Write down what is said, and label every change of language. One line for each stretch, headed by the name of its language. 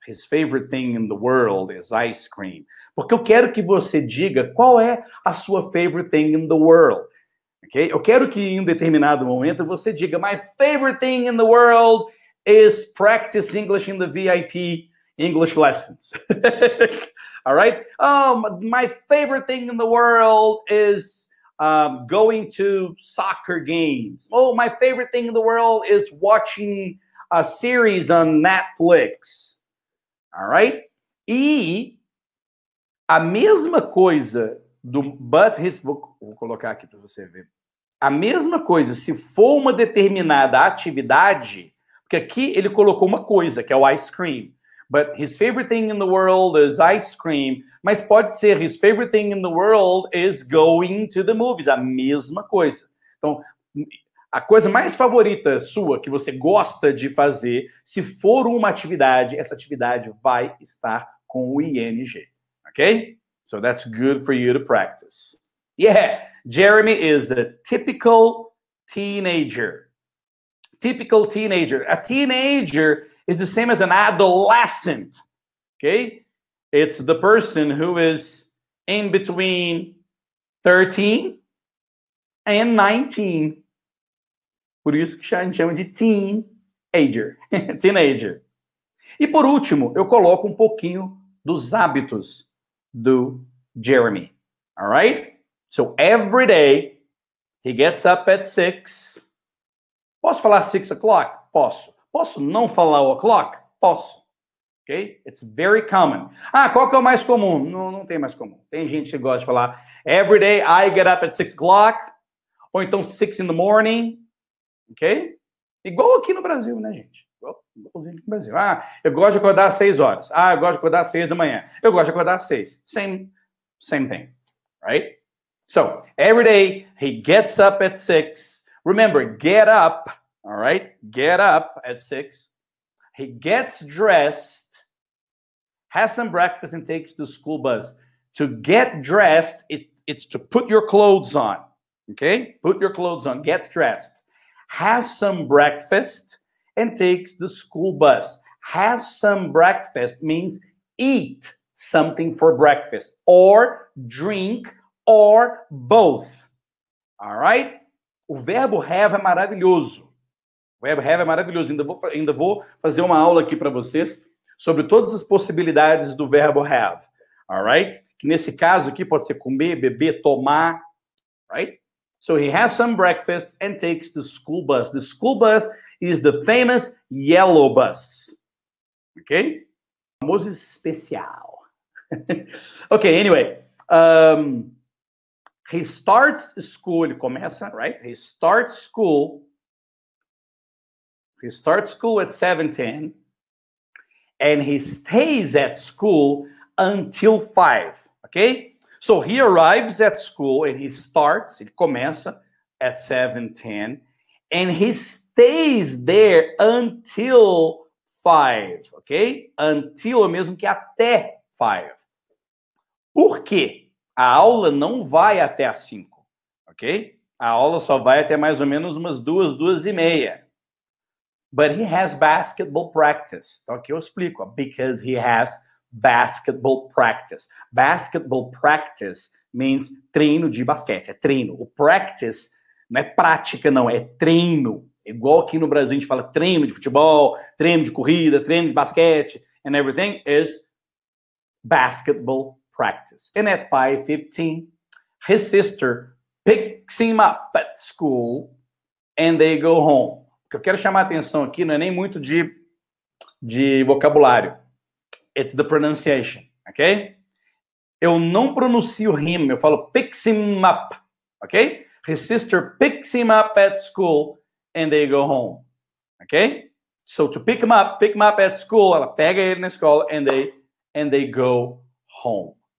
English: His favorite thing in the world is ice cream.
Portuguese: Porque eu quero que você diga qual é a sua
English: favorite thing in the world. Okay?
Portuguese: Eu quero que em um determinado momento você diga:
English: my favorite thing in the world is practice English in the VIP English lessons. All right? Oh, my favorite thing in the world is going to soccer games. Oh, my favorite thing in the world is watching a series on Netflix. All right?
Portuguese: E a mesma coisa do
English: but his...
Portuguese: Vou colocar aqui para você ver. A mesma coisa, se for uma determinada atividade, porque aqui ele colocou uma coisa, que é o ice cream.
English: But his favorite thing in the world is ice cream.
Portuguese: Mas pode ser
English: his favorite thing in the world is going to the movies.
Portuguese: A mesma coisa. Então, a coisa mais favorita sua, que você gosta de fazer, se for uma atividade, essa atividade vai estar com o ing.
English: Ok? So that's good for you to practice. Yeah, Jeremy is a typical teenager. Typical teenager. A teenager is the same as an adolescent. Okay? It's the person who is in between 13 and 19.
Portuguese: Por isso que a gente chama de teenager. Teenager. E por último, eu coloco um pouquinho dos hábitos do Jeremy.
English: All right? So every day he gets up at 6.
Portuguese: Posso falar 6 o'clock? Posso. Posso não falar o o'clock? Posso. Ok?
English: It's very common.
Portuguese: Ah, qual que é o mais comum? Não tem mais comum. Tem gente que gosta de falar
English: every day I get up at 6 o'clock.
Portuguese: Ou então
English: 6 in the morning.
Portuguese: Ok? Igual aqui no Brasil, né, gente? Igualzinho aqui no Brasil. Ah, eu gosto de acordar às 6 horas. Ah, eu gosto de acordar às 6 da manhã. Eu gosto de acordar às 6.
English: Same thing. Right? So, every day he gets up at 6. Remember, get up. All right? Get up at 6. He gets dressed, has some breakfast, and takes the school bus. To get dressed, it's to put your clothes on. Okay? Put your clothes on. Gets dressed. Has some breakfast and takes the school bus. Has some breakfast means eat something for breakfast or drink or both. All right?
Portuguese: O verbo have é maravilhoso. O verbo have é maravilhoso. Ainda vou fazer uma aula aqui para vocês sobre todas as possibilidades do verbo have.
English: All right?
Portuguese: Que nesse caso aqui pode ser comer, beber, tomar.
English: Right? So he has some breakfast and takes the school bus. The school bus is the famous yellow bus. Okay?
Portuguese: Famoso especial.
English: Okay, anyway. He starts school,
Portuguese: ele começa,
English: right? He starts school at 7:10, and he stays at school until 5, okay? So he arrives at school and he starts,
Portuguese: ele começa
English: at 7:10, and he stays there until 5, ok?
Portuguese: Until é mesmo que até 5. Por quê? A aula não vai até às 5, ok? A aula só vai até mais ou menos umas 2, 2:30.
English: But he has basketball practice.
Portuguese: Então aqui eu explico.
English: Because he has basketball practice. Basketball practice means
Portuguese: treino de basquete. É treino. O practice não é prática, não. É treino. Igual aqui no Brasil a gente fala treino de futebol, treino de corrida, treino de basquete,
English: and everything is basketball practice. And at 5:15, his sister picks him up at school and they go home.
Portuguese: O que eu quero chamar a atenção aqui não é nem muito de vocabulário.
English: It's the pronunciation, ok?
Portuguese: Eu não pronuncio him, eu falo
English: picks him up,
Portuguese: ok?
English: His sister picks him up at school and they go home, ok? So to pick him up at school,
Portuguese: ela pega ele na escola
English: and they go home.